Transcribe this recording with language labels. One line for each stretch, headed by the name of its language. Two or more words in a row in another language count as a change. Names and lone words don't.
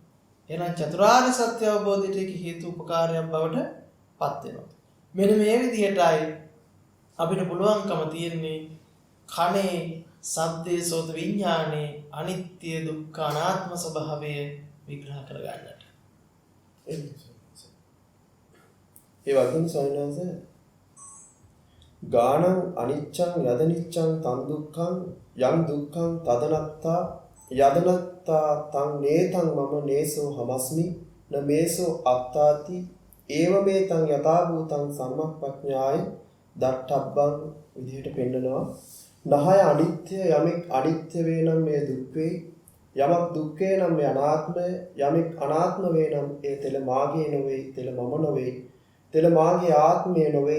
Sinhala: එහෙනම් චතුරාර්ය සත්‍ය අවබෝධයට ඒක හේතු උපකාරයක් බවට පත් වෙනවා. මෙන්න මේ විදිහටයි අපිට පුළුවන්කම තියෙන්නේ කනේ සද්දේ සෝත විඥානේ අනිත්‍ය දුක්ඛ අනාත්ම ස්වභාවය විග්‍රහ කරගන්නට. ඒ වගේම
Pali: සයනස ගානං අනිච්ඡං යදනිච්ඡං තන් දුක්ඛං යම් දුක්ඛං තදනත්තා යදනත්තා තං නේතං මම නේසෝ හමස්මි න මේසෝ අත්තාති ඒව මේ තං යථා භූතං සම්මප්පඥාය දට්ඨබ්බං
Sinhala: විදිහට පෙන්නනවා. නහය අනිත්‍ය යමෙක් අනිත්‍ය වේ නම් මේ දුක් වේ. යමක් දුක් වේ නම් මේ අනාත්මය. යමෙක් අනාත්ම වේ නම් ඒ තෙල මාගේ නොවේ, තෙල මම නොවේ, තෙල මාගේ ආත්මය නොවේ.